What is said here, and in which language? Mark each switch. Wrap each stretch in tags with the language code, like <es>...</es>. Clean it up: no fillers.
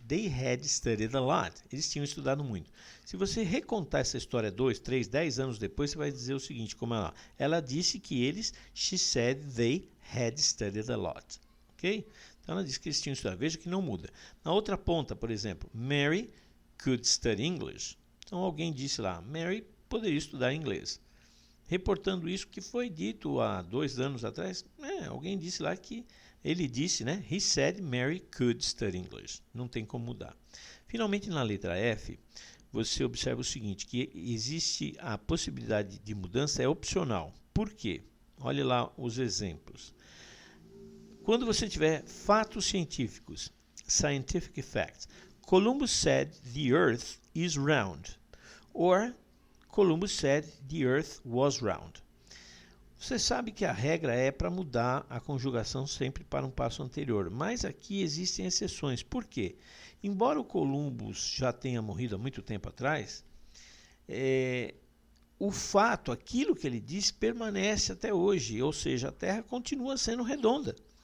<en>They had studied a lot.</en> <pt>Eles tinham estudado muito. Se você recontar essa história 2, 3, 10 anos depois, você vai dizer o seguinte, como ela disse que eles,</pt> <en>she said they had studied a lot.</en> <pt>Ok? Então ela disse que eles tinham estudado. Veja que não muda. Na outra ponta, por exemplo,</pt> <en>Mary could study English.</en> <pt>Então alguém disse lá, Mary poderia estudar inglês. Reportando isso que foi dito há 2 anos atrás, alguém disse lá que ele disse, né?</pt> <en>He said Mary could study English.</en> <pt>Não tem como mudar. Finalmente, na letra F, você observa o seguinte, que existe a possibilidade de mudança, é opcional. Por quê? Olhe lá os exemplos. Quando você tiver fatos científicos,</pt> <en>scientific facts, Columbus said the earth is round. Or Columbus said the earth was round.</en> <pt>Você sabe que a regra é para mudar a conjugação sempre para um passo anterior, mas aqui existem exceções. Por quê? Embora o Columbus já tenha morrido há muito tempo atrás, o fato, aquilo que ele disse, permanece até hoje, ou seja, a Terra continua sendo redonda.</pt>